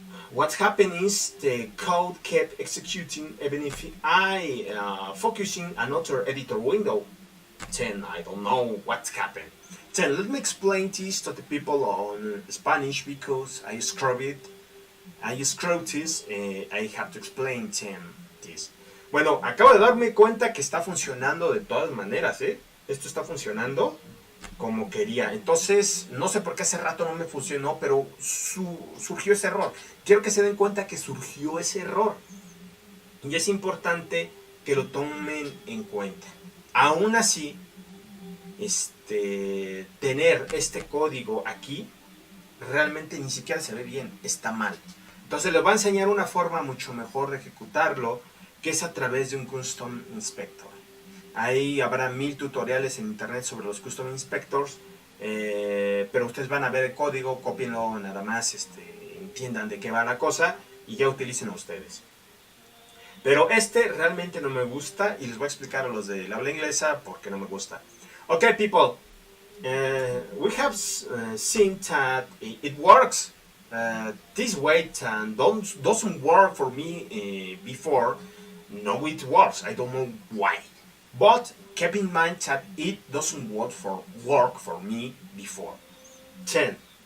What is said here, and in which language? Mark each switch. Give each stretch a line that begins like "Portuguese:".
English: What happened is the code kept executing even if I focusing another editor window. Then I don't know what happened. Then let me explain this to the people on Spanish because I scrubbed it. I scrubbed this. I have to explain them this.
Spanish: Bueno, acabo de darme cuenta que está funcionando de todas maneras, ¿eh? Esto está funcionando como quería. Entonces, no sé por qué hace rato no me funcionó, pero surgió ese error. Quiero que se den cuenta que surgió ese error. Y es importante que lo tomen en cuenta. Aún así, tener este código aquí realmente ni siquiera se ve bien, está mal. Entonces les voy a enseñar una forma mucho mejor de ejecutarlo, que es a través de un Custom Inspector. Ahí habrá 1000 tutoriales en internet sobre los Custom Inspectors, pero ustedes van a ver el código, cópienlo nada más, entiendan de qué va la cosa y ya utilicen ustedes. Pero realmente no me gusta y les voy a explicar a los de habla inglesa por qué no me gusta.
English: Okay, people, we have seen that it works this way and doesn't work for me before. No, it works. I don't know why. But keep in mind that it doesn't work for me before. 10.